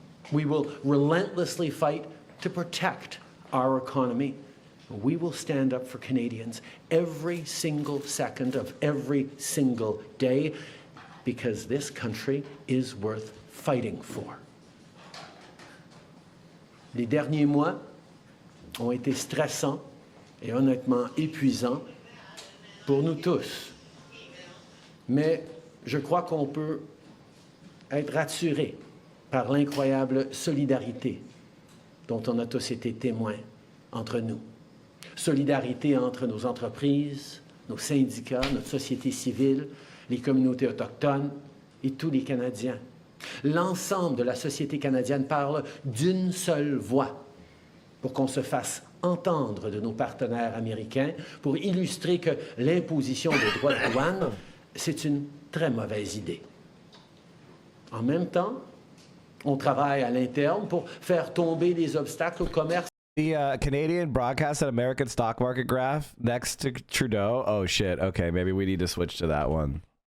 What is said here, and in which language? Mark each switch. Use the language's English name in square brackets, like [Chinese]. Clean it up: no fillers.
[English] We will relentlessly fight to protect our economy. We will stand up for Canadians every single second of every single day, because this country is worth fighting for. [French] Les derniers mois ont été stressants et honnêtement épuisants pour nous tous. Mais je crois qu'on peut être rassuré par l'incroyable solidarité dont on a tous été témoins entre nous. Solidarité entre nos entreprises, nos syndicats, notre société civile, les communautés autochtones et tous les Canadiens. L'ensemble de la société canadienne parle d'une seule voix pour qu'on se fasse entendre de nos partenaires américains pour illustrer que l'imposition des droits de douane, c'est une très mauvaise idée. En même temps, on travaille à l'interne pour faire tomber les obstacles au commerce. [English] The Canadian broadcast and American stock market graph next to Trudeau. Oh shit. Okay, maybe we need to switch to that one.